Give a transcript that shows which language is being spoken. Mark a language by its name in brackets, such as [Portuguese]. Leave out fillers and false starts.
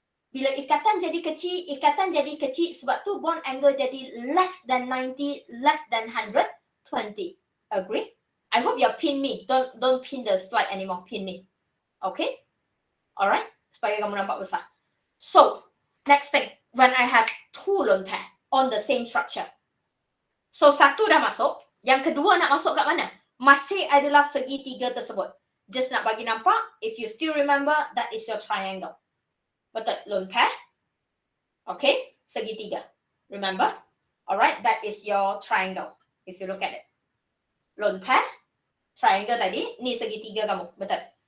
[Malay] Bila ikatan jadi kecil sebab tu [English] bond angle jadi less than 90, less than 120. Agree? I hope you pin me. Don't pin the slide anymore. Pin me. Okay? Alright? [Malay] Supaya kamu nampak besar. [English] So, next thing. When I have 2 lone pair on the same structure. [Malay] So, satu dah masuk. Yang kedua nak masuk kat mana? Masih adalah segitiga tersebut. Just nak bagi nampak. [English] If you still remember, that is your triangle. [Malay] Betul? Lone pair. Okay? Segitiga. Remember? Alright? [English] That is your triangle. If you look at it. Lone pair, triangle tadi, [Malay] ni segitiga kamu, betul?